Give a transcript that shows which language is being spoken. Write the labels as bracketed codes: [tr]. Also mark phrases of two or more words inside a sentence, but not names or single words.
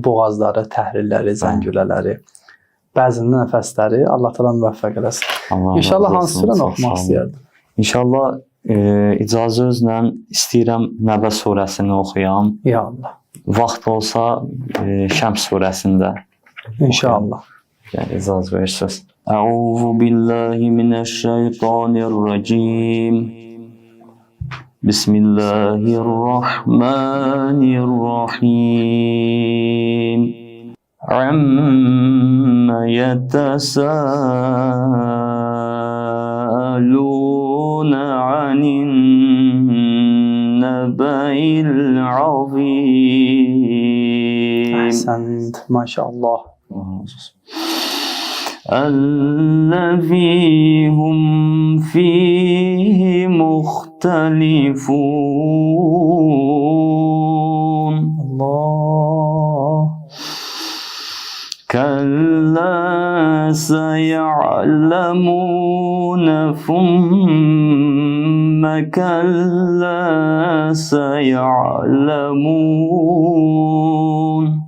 [az] Boğazları, təhrirləri, zəngülələri, bəzində nəfəsləri Allah təala müvəffəq eləsin. İnşallah hansı surəni oxumaq istəyərdim? İnşallah icazə özlə istəyirəm Nəbə surəsini oxuyam. Ya Allah. Vaxt olsa Şəms surəsində. İnşallah. Yəni icazə verirsiniz. [ar] أعوذ بالله من الشيطان الرجيم. بسم الله الرحمن الرحيم. عم يتساءلون عن النبإ العظيم. أحسنت ما شاء الله. الذي هم فيه مختلفون الله كلا سيعلمون ثم كلا سيعلمون